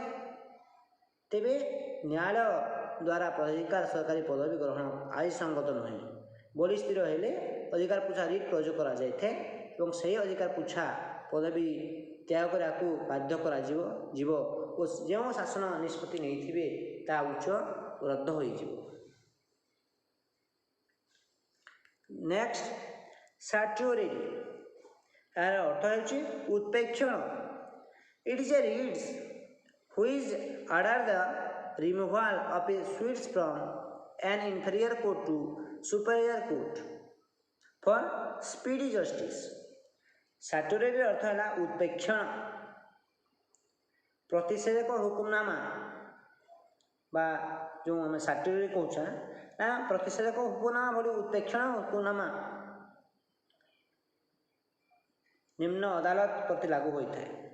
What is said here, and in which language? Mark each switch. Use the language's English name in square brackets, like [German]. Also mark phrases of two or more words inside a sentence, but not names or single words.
[Odia] ତେବେ ନ୍ୟାୟାଳୟ ଦ୍ୱାରା ପ୍ରଧିକାର ସରକାରୀ ପଦବୀ ଗ୍ରହଣ ଆଇନସଙ୍ଗତ ନୁହେଁ ବୋଲି ସ୍ଥିର ହେଲେ ଅଧିକାର ପୁଚ୍ଛା ରିଟ୍ ପ୍ରୟୋଗ କରାଯାଇଥାଏ ଏବଂ ସେହି ଅଧିକାର ପୁଚ୍ଛା ପଦବୀ ତ୍ୟାଗ କରିବାକୁ ବାଧ୍ୟ କରାଯିବ ଓ ଯେଉଁ ଶାସନ ନିଷ୍ପତ୍ତି ନେଇଥିବେ ତାହା ଉଚ୍ଚ ରଦ୍ଦ ହୋଇଯିବ। [English] next saturity. [Odia] ଏହାର ଅର୍ଥ ହେଉଛି ଉତ୍ପ୍ରେକ୍ଷଣ। [English] it is a writs which order the removal of a suit from an inferior court to superior court for speedy justice। [Odia] ସାଟ୍ୟୁରିଟିର ଅର୍ଥ ହେଲା ଉତ୍ପ୍ରେକ୍ଷଣ। ପ୍ରତିଷେଧକ ହୁକୁମନାମା ବା ଯେଉଁ ଆମେ ସାଟ୍ୟୁରିଟି କହୁଛେ ନା ପ୍ରତିଷେଧକ ହୁକୁମନାମା ଭଳି ଉତ୍ପ୍ରେକ୍ଷଣ ହୁକୁମନାମା ନିମ୍ନ ଅଦାଲତ ପ୍ରତି ଲାଗୁ ହୋଇଥାଏ।